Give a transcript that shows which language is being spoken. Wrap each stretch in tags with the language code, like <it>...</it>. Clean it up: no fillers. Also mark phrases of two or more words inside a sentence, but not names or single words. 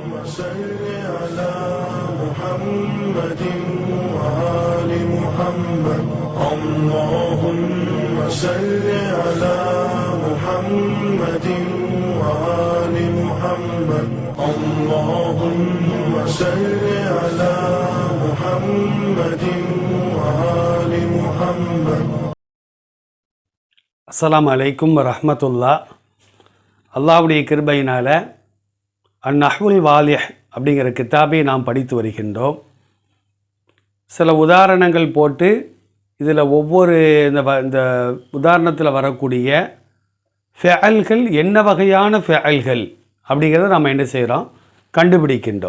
<ar>صل على محمد وآل محمد اللهم صل على محمد وآل محمد اللهم صل على محمد وآل محمد. السلام عليكم ورحمة الله.</ar> <ta>அல்லாஹ்வுடைய கிருபையினால் அந்நஹ்வுல் வாலிஹ் அப்படிங்கிற கிதாபை நாம் படித்து வருகின்றோம். சில உதாரணங்கள் போட்டு இதில் ஒவ்வொரு இந்த உதாரணத்தில் வரக்கூடிய ஃபெஅல்கள் என்ன வகையான ஃபெஅல்கள் அப்படிங்கிறத நாம் என்ன செய்கிறோம், கண்டுபிடிக்கின்றோம்.</ta>